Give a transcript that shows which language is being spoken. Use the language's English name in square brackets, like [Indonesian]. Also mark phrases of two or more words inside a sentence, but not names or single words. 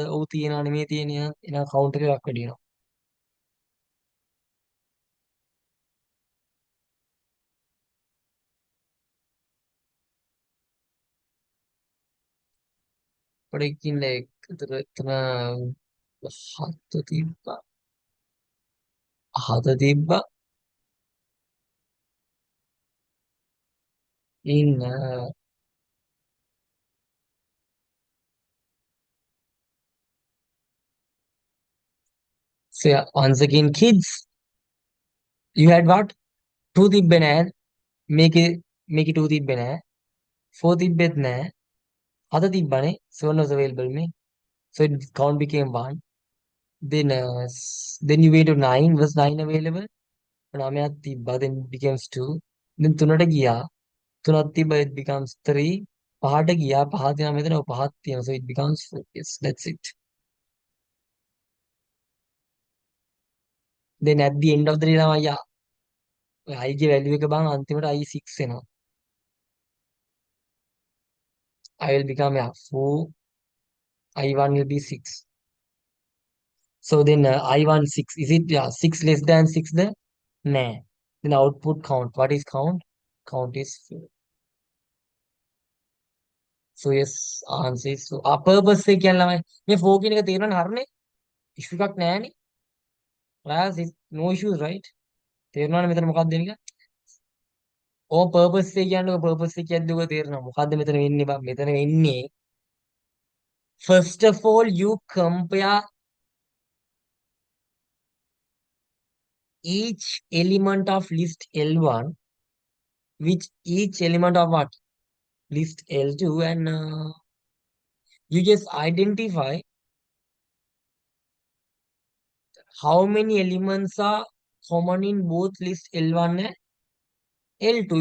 [Sinhala] ඔව් තියෙනවානේ මේ තියෙනවා. එහෙනම් කවුන්ට් එක එකක් වැඩි වෙනවා. අපිට ඉන්නේ එතන 7 තිබ්බා. 7 තිබ්බා. [English] ඉන්න so yeah, once again kids you had what? [Sinhala] 2 තිබ්බේ නෑ. මේකේ 2 තිබ්බේ නෑ. 4 තිබ්බෙත් නෑ. 7 තිබ්බනේ. [English] 7 was available me. So it count became 1. Then then you went to 9. Was 9 available? [Sinhala] 9ක් තිබ්බා. [English] Then it becomes 2. Then [Sinhala] 3ට ගියා. 3ක් තිබ්බා. [English] It becomes 3. [Sinhala] 5ට ගියා. 5 තියෙනවා මෙතන. 5ක් තියෙනවා. [English] So it becomes 4. Yes, that's it. Then at the end of the day [Sinhala] ළමයි I ගේ value එක බං අන්තිමට I6 එනවා. [English] I will become 4. I1 will be 6. So then I1 6. Is it 6 less than 6 then? Nah. Then output count. What is count? Count is 4. So yes, answer is so. [Sinhala] Purpose එක කියන්නේ ළමයි මේ 4 කියන එක තේරෙනවනේ හරිනේ. issue එකක් නැහැනේ. [English] Class is no issues right? [Sinhala] තේරෙනවනේ මෙතන මොකක්ද වෙන්නේ කියලා? purpose එක කියන්නේ purpose එක කියද්දී ඔය තේරෙනවා. මොකද්ද මෙතන වෙන්නේ බං? මෙතන වෙන්නේ [English] first of all you compare each element of list L1 with each element of what? List L2 and you just identify how many elements are common in both list L1 and L2.